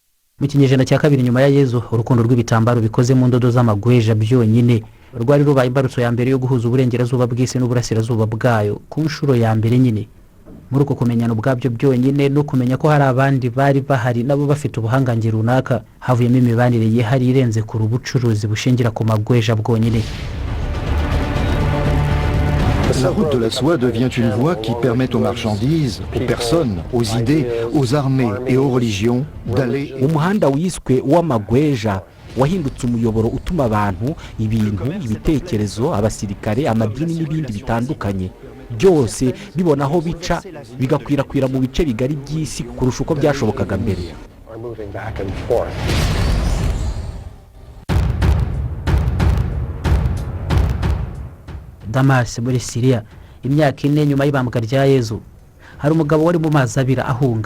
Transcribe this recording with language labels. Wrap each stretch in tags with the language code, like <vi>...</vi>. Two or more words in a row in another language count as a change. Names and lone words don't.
<rw>Mu kinyejana cya 2 nyuma ya Yezu, urukundo rw'ibitambaro bikoze mu ndodo z'amagweja byonyine rwari rubaye imbarutso ya mbere yo guhuza uburengerazuba bw'isi n'uburasirazuba bwayo ku nshuro ya mbere nyine. Muri uko kumenyana ubwabyo byonyine no kumenya ko hari abandi bari bahari nabo bafite ubuhangange runaka, havuyemo imibanire yihariye irenze ku rubucuruzi bushingira ku magweja bwonyine.</rw> <fr>La route de la soie devient une voie qui permet aux marchandises, aux personnes, aux idées, aux armées et aux religions d'aller...</fr> <rw>Umuhanda wiswe w'amagweja wahindutse umuyoboro utuma abantu, ibintu, ibitekerezo, abasirikare, amadini n'ibindi bitandukanye byose bibona aho bica bigakwirakwira mu bice bigari by'isi kurusha uko byashobokaga mbere. Damas muri Syria, imyaka 4 nyuma y'ibambwa rya Yezu, hari umugabo wari mu mazi abira ahunga.</rw>